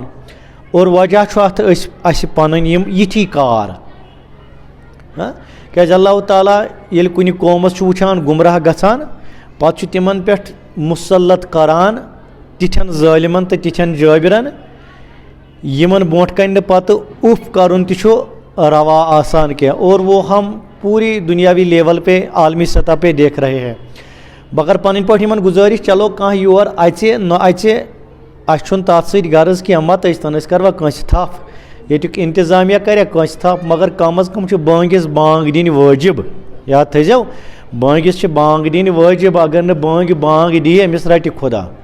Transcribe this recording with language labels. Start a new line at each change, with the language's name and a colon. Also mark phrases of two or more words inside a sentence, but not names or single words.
Kashmiri: اور وجہ چھُ اتھ اَسہِ پنٕنۍ یِم یِتھی کار کیٛازِ اللہ تعالیٰ ییٚلہِ کُنہِ قومَس چھُ وٕچھان گُمراہ گژھان پَتہٕ چھُ تِمن پٮ۪ٹھ مُسلط کران تِتھٮ۪ن ظٲلمن تہٕ تِتھٮ۪ن جٲبرن یِمن برونٛٹھ کَنہِ نہٕ پَتہٕ اُف کَرُن تہِ چھُ روا آسان کینٛہہ
Urdu: اور وہ ہم پوری دُنیاوی لیول پہ عالمی سطح پہ دیکھ رہے ہیں
Kashmiri: مگر پنٕنۍ پٲٹھۍ یِمن گُزٲرِش چلو کانٛہہ یور اَژِ نہ اَژِ اَسہِ چھُنہٕ تَتھ سۭتۍ غرض کینٛہہ مت ٲسۍتن أسۍ کَروا کٲنٛسہِ تھپھ ییٚتیُک اِنتظامیہ کَریا کٲنٛسہِ تھپھ مگر کم از کم چھُ بٲنٛگِس بانٛگ دِنۍ وٲجِب یاد تھٲیزیو بٲنٛگِس چھِ بانٛگ دِنۍ وٲجِب اگر نہٕ بٲنٛگہِ بانٛگ دِیہِ أمِس رَٹہِ خۄدا